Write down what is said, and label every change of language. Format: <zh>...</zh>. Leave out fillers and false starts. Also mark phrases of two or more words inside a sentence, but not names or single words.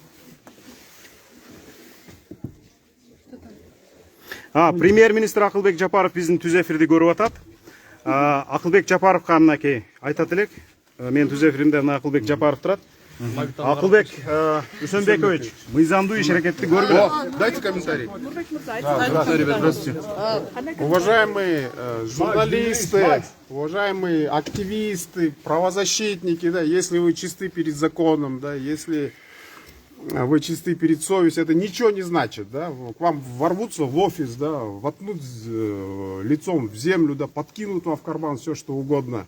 <ky>Премьер-министр Акылбек Жапаров биздин түз эфирди көрүп атат. Акылбек Жапаровго мынакей айтат элек. Мен түз эфиримде Акылбек Жапаров турат. Акылбек Усенбекович, мыйзамдуу иш-аракетти көргүлө.</ky> <ru>Дайте комментарий. Здравствуйте. Уважаемые журналисты, уважаемые активисты, правозащитники, да, если вы чисты перед законом, да, если вы чисты перед совестью, это ничего не значит, да, к вам ворвутся в офис, да, воткнут лицом в землю, да, подкинут вам в карман все, что угодно.</ru>